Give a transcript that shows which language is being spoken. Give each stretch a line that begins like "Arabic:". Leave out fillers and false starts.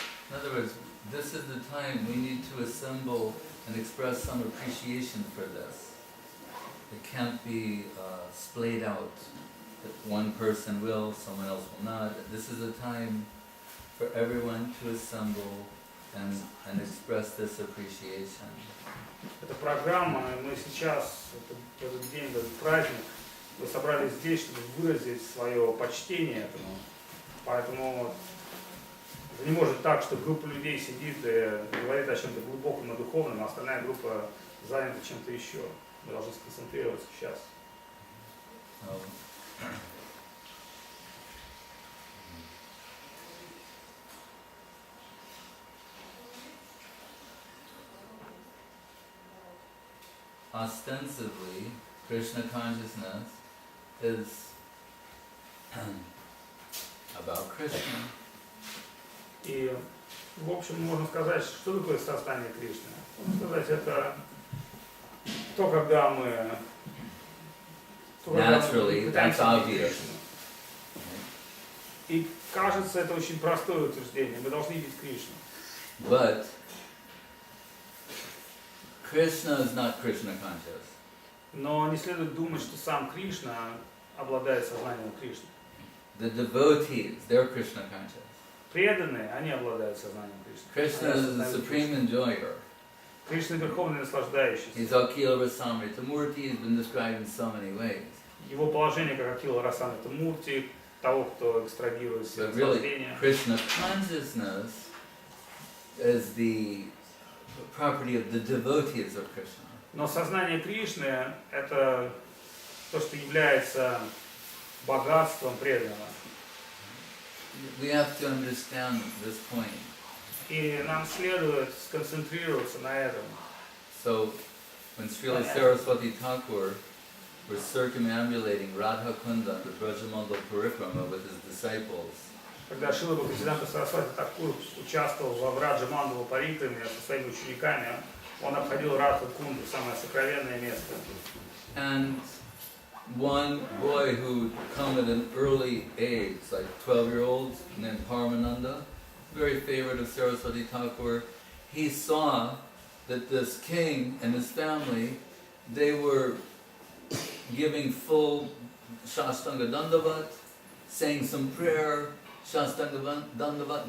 English: In other words, this is the time we need to assemble and express some appreciation for this. It can't be splayed out. That one person will, someone else will not. This is a time for everyone to assemble and express this appreciation.
Russian: Это программа, мы сейчас, этот день, этот праздник, мы собрались здесь, чтобы выразить свое почтение этому. Поэтому это не может так, что группа людей сидит и говорит о чем-то глубоком и духовном, а остальная группа занята чем-то еще. Мы должны сконцентрироваться сейчас.
English: Ostensibly, Krishna consciousness is about Krishna.
Russian: И, в общем, можно сказать, что такое состояние Кришны. Можно сказать, это то, когда мы
English: Naturally, that's obvious.
Russian: И кажется, это очень простое утверждение. Мы должны видеть Кришну.
English: But Krishna is not Krishna conscious.
Russian: Но не следует думать, что сам Кришна обладает сознанием Кришны.
English: The devotees, they're Krishna conscious.
Russian: преданные, они обладают сознанием Кришны.
English: Krishna is the supreme enjoyer.
Russian: Кришна верховный наслаждающийся.
English: He's Akila Rasamrita Murti, has been described in so many ways.
Russian: Его положение как Акила Расамрита Мурти, того, кто экстрагирует все
English: But really,
Russian: наслаждения.
English: Krishna consciousness is the property of the devotees of Krishna.
Russian: Но сознание Кришны – это то, что является богатством преданного.
English: We have to understand this point.
Russian: И нам следует сконцентрироваться на этом.
English: So, when Srila Saraswati Thakur was circumambulating Radha Kunda, the Brajamandal Parikrama with his disciples,
Russian: Когда Шрила Бхактисиданта Сарасвати Такур участвовал в Враджа Мандала Парикраме со своими учениками, он обходил Радха Кунду, самое сокровенное место.
English: and one boy who come at an early age, like 12-year-old, named Paramananda, very favorite of Saraswati Thakur, he saw that this king and his family, they were giving full Shastanga Dandavat, saying some prayer, Shastanga Dandavat.